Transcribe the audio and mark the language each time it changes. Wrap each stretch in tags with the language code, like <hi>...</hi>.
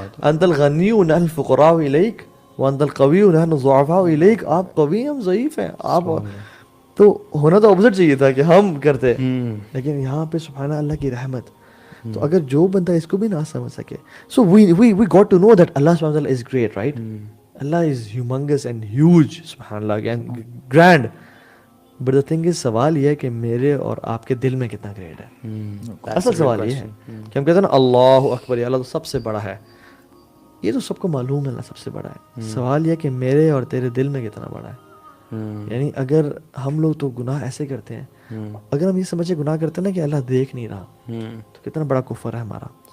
<ar>انت الغنی ونحن الفقراء الیک وانت القوی ونحن الضعفاء الیک.</ar> <ur>آپ قوی ہم ضعیف ہیں. آپ تو ہونا تو اپوزٹ چاہیے تھا کہ ہم کرتے، لیکن یہاں پہ سبحان اللہ کی رحمت. تو اگر جو بندہ اس کو بھی نہ سمجھ سکے،</ur> <en>So we got to know that Allah سبحانہ وتعالی is great, right. Allah is humongous and huge, subhanallah, and grand. But the thing is</en> <ur>سوال یہ ہے کہ میرے اور آپ کے دل میں کتنا گریٹ ہے. اصل سوال یہ ہے کہ ہم کہتے ہیں نا اللہ اکبر، اللہ تو سب سے بڑا ہے. یہ تو سب کو معلوم ہے اللہ سب سے بڑا ہے. سوال یہ ہے کہ میرے اور تیرے دل میں کتنا بڑا ہے. یعنی ہم لوگ تو گناہ ایسے کرتے ہیں، اگر ہم یہ سمجھے گناہ کرتے ہیں نا کہ اللہ دیکھ نہیں رہا تو کتنا بڑا کفر ہے ہمارا.</ur>